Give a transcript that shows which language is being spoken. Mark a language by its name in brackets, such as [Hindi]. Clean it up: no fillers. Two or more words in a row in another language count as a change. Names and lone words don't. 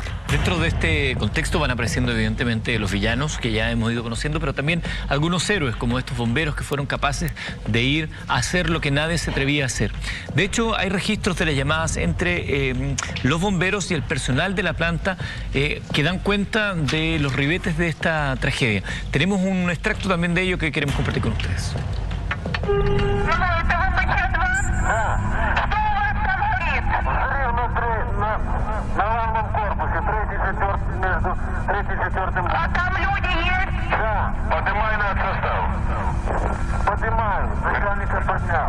[Spanish] Dentro de este contexto van apareciendo evidentemente los villanos que ya hemos ido conociendo, pero también algunos héroes como estos bomberos que fueron capaces de ir a hacer lo que nadie se atrevía a hacer. De hecho, hay registros de las llamadas entre los bomberos y el personal de la planta que dan cuenta de los ribetes de esta tragedia. Tenemos un extracto también de ello que queremos compartir con ustedes. [Russian] На главном корпусе, 3-4 между 3-4. А там люди есть? Да. Поднимай над состав. Поднимаю. Начальника поднял.